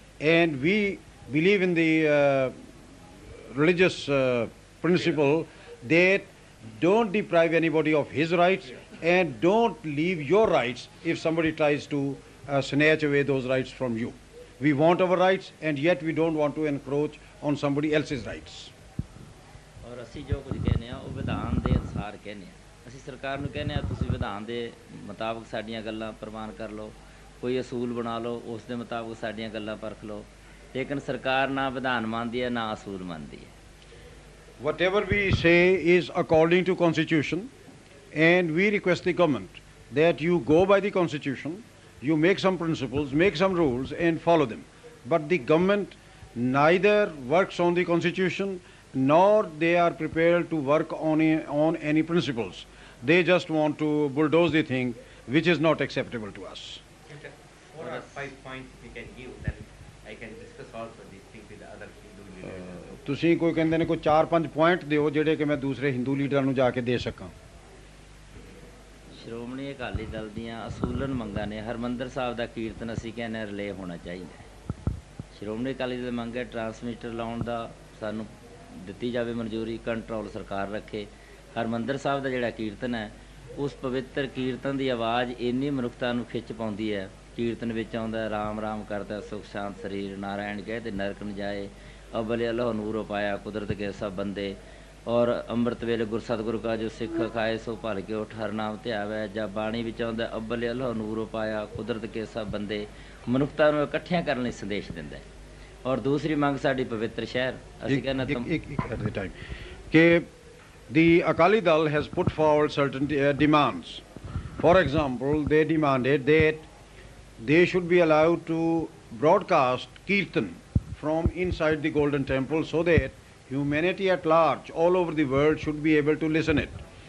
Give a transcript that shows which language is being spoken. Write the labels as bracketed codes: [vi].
[en] And we believe in the religious principle that don't deprive anybody of his rights and don't leave your rights if somebody tries to snatch away those rights from you. We want our rights and yet we don't want to encroach on somebody else's rights. [pa] ਔਰ ਅਸੀਂ ਜੋ ਕੁਝ ਕਹਿੰਦੇ ਆ ਉਹ ਵਿਧਾਨ ਦੇ ਅਨੁਸਾਰ ਕਹਿੰਦੇ ਆ। ਅਸੀਂ ਅਸੀਂ ਸਰਕਾਰ ਨੂੰ ਕਹਿੰਦੇ ਆ ਤੁਸੀਂ ਵਿਧਾਨ ਦੇ ਮੁਤਾਬਕ ਸਾਡੀਆਂ ਗੱਲਾਂ ਪ੍ਰਵਾਨ ਕਰ ਲਓ, ਕੋਈ ਅਸੂਲ ਬਣਾ ਲਓ, ਉਸ ਦੇ ਮੁਤਾਬਕ ਸਾਡੀਆਂ ਗੱਲਾਂ ਪਰਖ ਲਓ, ਲੇਕਿਨ ਸਰਕਾਰ ਨਾ ਵਿਧਾਨ ਮੰਨਦੀ ਹੈ ਨਾ ਅਸੂਲ ਮੰਨਦੀ ਹੈ। [en] Whatever we say is according to Constitution, and we request the government that you go by the Constitution, you make some principles, make some rules and follow them. But the government neither works on the Constitution nor they are prepared to work on any principles. They just want to bulldoze the thing, which is not acceptable to us. Okay. 4 or 5 points we can give, then I can discuss also these things with the other Hindu leaders. [pa] ਤੁਸੀਂ ਕੋਈ ਕਹਿੰਦੇ ਨੇ ਕੋਈ 4-5 point ਦਿਓ ਜਿਹੜੇ ਕਿ ਮੈਂ ਦੂਸਰੇ ਹਿੰਦੂ ਲੀਡਰਾਂ ਨੂੰ ਜਾ ਕੇ ਦੇ ਸਕਾਂ। ਸ਼੍ਰੋਮਣੀ ਅਕਾਲੀ ਦਲ ਦੀਆਂ ਅਸੂਲਨ ਮੰਗਾਂ ਨੇ ਹਰਮੰਦਰ ਸਾਹਿਬ ਦਾ ਕੀਰਤਨ ਅਸੀਂ ਕਹਿੰਦੇ ਰਿਲੇ ਹੋਣਾ ਚਾਹੀਦਾ। ਸ਼੍ਰੋਮਣੀ ਅਕਾਲੀ ਦਲ ਮੰਗ ਹੈ ਟਰਾਂਸਮਿਟਰ ਲਾਉਣ ਦਾ ਸਾਨੂੰ ਦਿੱਤੀ ਜਾਵੇ ਮਨਜ਼ੂਰੀ, ਕੰਟਰੋਲ ਸਰਕਾਰ ਰੱਖੇ। ਹਰਮੰਦਰ ਸਾਹਿਬ ਦਾ ਜਿਹੜਾ ਕੀਰਤਨ ਹੈ ਉਸ ਪਵਿੱਤਰ ਕੀਰਤਨ ਦੀ ਆਵਾਜ਼ ਇੰਨੀ ਮਨੁੱਖਤਾ ਨੂੰ ਖਿੱਚ ਪਾਉਂਦੀ ਹੈ। ਕੀਰਤਨ ਵਿੱਚ ਆਉਂਦਾ ਰਾਮ ਰਾਮ ਕਰਦਾ ਸੁਖ ਸ਼ਾਂਤ ਸਰੀਰ, ਨਾਰਾਇਣ ਕਹੇ ਤੇ ਨਰਕ ਨ ਜਾਏ, ਅਬਲੇ ਅੱਲਾਹ ਨੂਰੋ ਪਾਇਆ ਕੁਦਰਤ ਕੇ ਸਭ ਬੰਦੇ, ਔਰ ਅੰਮ੍ਰਿਤ ਵੇਲੇ ਗੁਰ ਸਤਿਗੁਰੂ ਕਾ ਜੋ ਸਿੱਖ ਖਾਏ ਸੋ ਭਲ ਕੇ ਉਠ ਹਰ ਨਾਮ ਧਿਆਵੈ। ਜਾਂ ਬਾਣੀ ਵਿੱਚ ਆਉਂਦਾ ਅਬਲੇ ਅੱਲਾਹ ਨੂਰੋ ਪਾਇਆ ਕੁਦਰਤ ਕੇ ਸਭ ਬੰਦੇ, ਮਨੁੱਖਤਾ ਨੂੰ ਇਕੱਠਿਆਂ ਕਰਨ ਲਈ ਸੰਦੇਸ਼ ਦਿੰਦਾ ਹੈ। ਔਰ ਦੂਸਰੀ ਮੰਗ ਸਾਡੀ ਪਵਿੱਤਰ ਸ਼ਹਿਰ, ਅਸੀਂ ਕਹਿੰਦੇ [en] at the time ਕਿ the Akali Dal has put forward certain demands. For example, they demanded that they should be allowed to broadcast kirtan from inside the Golden Temple so that humanity at large all over the world should be able to listen it.